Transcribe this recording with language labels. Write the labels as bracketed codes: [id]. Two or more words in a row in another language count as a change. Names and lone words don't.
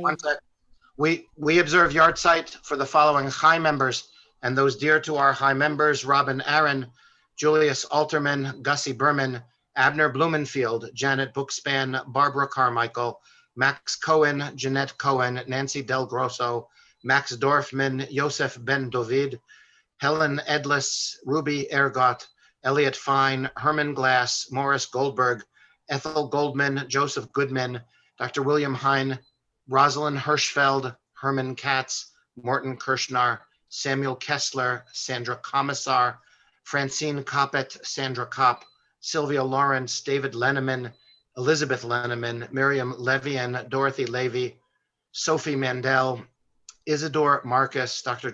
[en] One sec. We observe yard site for the following Chai members and those dear to our Chai members: Robin Aaron, Julius Alterman, Gussie Berman, Abner Blumenfield, Janet Bookspan, Barbara Carmichael, Max Cohen, Jeanette Cohen, Nancy Del Grosso, Max Dorfman, Yosef Ben Dovid, Helen Edlis, Ruby Ergot, Elliot Fine, Herman Glass, Morris Goldberg, Ethel Goldman, Joseph Goodman, Dr. William Hine, Rosalind Hirschfeld, Herman Katz, Morton Kirschnar, Samuel Kessler, Sandra Commissar, Francine Coppett, Sandra Kopp, Sylvia Lawrence, David Lenneman, Elizabeth Lenneman, Miriam Levian, Dorothy Levy, Sophie Mandel, Isidore Marcus, Dr.